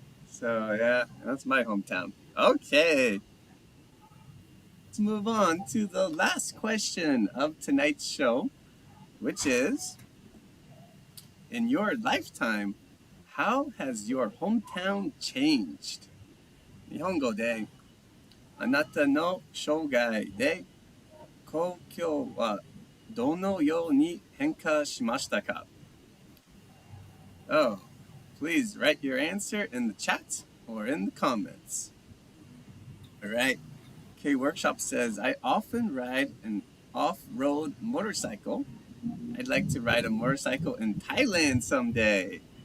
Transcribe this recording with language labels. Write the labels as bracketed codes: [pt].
[en] So yeah, that's my hometown. Okay, let's move on to the last question of tonight's show, which is, in your lifetime, how has your hometown changed? [ja] 日本語で、あなたの生涯で故郷はどのように変化しましたか? [en] Oh, please write your answer in the chat or in the comments. All right. K Workshop says, I often ride an off-road motorcycle. I'd like to ride a motorcycle in Thailand someday.